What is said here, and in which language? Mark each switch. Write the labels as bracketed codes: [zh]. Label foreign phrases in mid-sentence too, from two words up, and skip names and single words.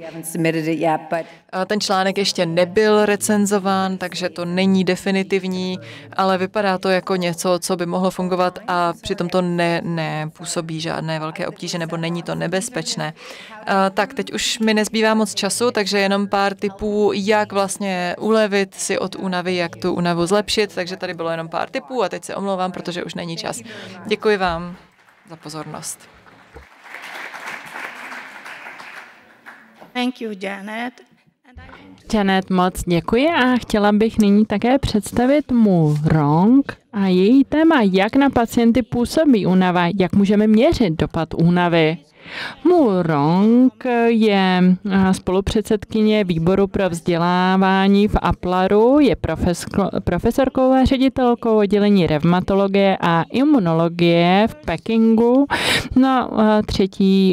[cs] Ten článek ještě nebyl recenzován, takže to není definitivní, ale vypadá to jako něco, co by mohlo fungovat a přitom to nepůsobí žádné velké obtíže nebo není to nebezpečné. Tak teď už mi nezbývá moc času, takže jenom pár tipů, jak vlastně ulevit si od únavy, jak tu únavu zlepšit, takže tady bylo jenom pár tipů a teď se omlouvám, protože už není čas. Děkuji vám za pozornost. [en] Thank you, Janet. [cs] Janet, moc děkuji a chtěla bych nyní také představit Mu Rong, a její téma, jak na pacienty působí únava, jak můžeme měřit dopad únavy. Mu Rong je spolupředsedkyně výboru pro vzdělávání v Aplaru, je profesorkou a ředitelkou oddělení revmatologie a imunologie v Pekingu na 3.